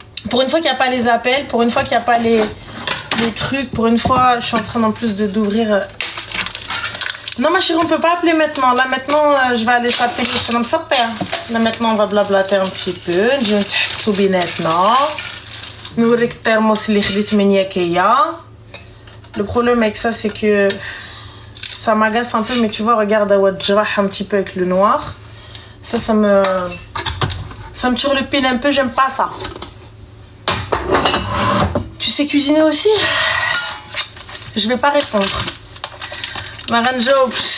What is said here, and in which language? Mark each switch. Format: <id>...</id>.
<fr>Pour une fois qu'il n'y a pas les appels, pour une fois qu'il n'y a pas les trucs, pour une fois je suis en train en plus d'ouvrir. Non ma chérie, on peut pas appeler maintenant. Là maintenant je vais aller s'appeler chez l'homme père. Là maintenant on va blablater un petit peu.</fr> <ar>نجيو نتحدثوا بيناتنا. نوريك الترموس اللي خديت من ياكيا.</ar> <fr>Le problème avec ça c'est que ça m'agace un peu, mais tu vois, regarde un petit peu avec le noir. Ça me turlupine un peu, j'aime pas ça. Tu sais cuisiner aussi? Je vais pas répondre. Maranjo.</fr>